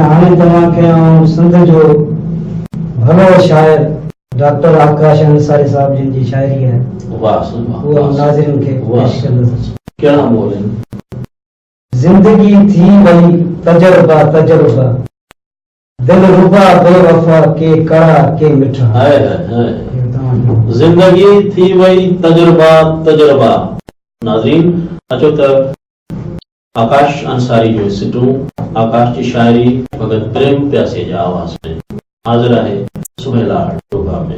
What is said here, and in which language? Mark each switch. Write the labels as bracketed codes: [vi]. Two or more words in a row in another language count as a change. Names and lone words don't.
[sd] हाणे तव्हांखे सिंध जो भलो शाइर डॉक्टर आकाश अंसारी साहब जिन जी शाइरी आहे, उहा नाज़रीन खे पेश कंदुसि। कहिड़ा बोल आहिनि? जिंदगी थी वई तजुर्बा तजुर्बा, दिल रुबा बेवफा के कड़ा के मिठा। जिंदगी थी वई तजुर्बा तजुर्बा। नाज़रीन, अचो त आकाश अंसारी जो सिटूं, आकाश जी शाइरी भगत प्रेम प्यासी जे आवाज़ में हाज़िर आहे सुबह लाड़ प्रोग्राम में।